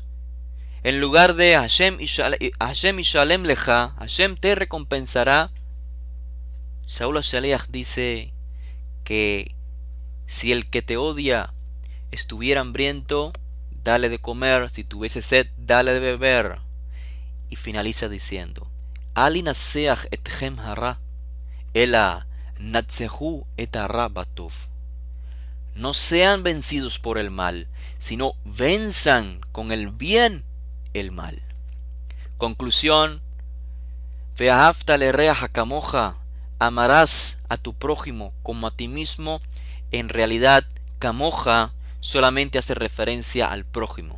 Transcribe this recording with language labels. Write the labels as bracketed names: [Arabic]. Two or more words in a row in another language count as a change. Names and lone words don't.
[Spanish] En lugar de [Hebrew] השם ישלם לך, [Spanish] Hashem te recompensará, Shaul HaShaliach dice que si el que te odia estuviera hambriento, dale de comer; si tuviese sed, dale de beber. Y finaliza diciendo, [Hebrew] אל ינצח אתכם הרע, אלא נצחו את הרע בטוב. [Spanish] No sean vencidos por el mal, sino venzan con el bien el mal. Conclusión, [Hebrew] ואהבת לרעך כמוך, [Spanish] amarás a tu prójimo como a ti mismo. En realidad, kamoja solamente hace referencia al prójimo.